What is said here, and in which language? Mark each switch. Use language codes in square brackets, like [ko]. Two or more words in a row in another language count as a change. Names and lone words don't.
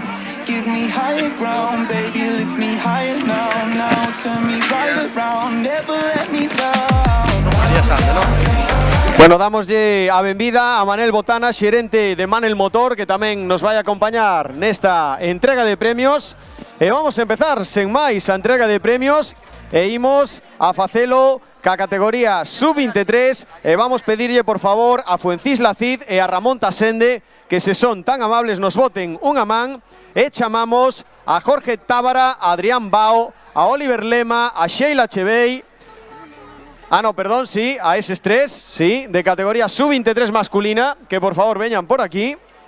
[en] Give me higher ground, baby, lift me higher now, now. Turn me right around, never let me down. [gl] Bueno, damoslle a benvida a Manel Botana, xerente de Manel Motor, que tamén nos vai a acompañar nesta entrega de premios. E vamos a empezar, sen máis, a entrega de premios e imos a facelo ca categoría sub-23 e vamos pedirlle, por favor, a Fuencisla Cid e a Ramón Tasende que se son tan amables nos boten unha man e chamamos a Jorge Tábara, a Adrián Bao, a Oliver Lema, a Sheila Chevey, sí, a eses tres, sí, de categoría sub-23 masculina, que por favor veñan por aquí.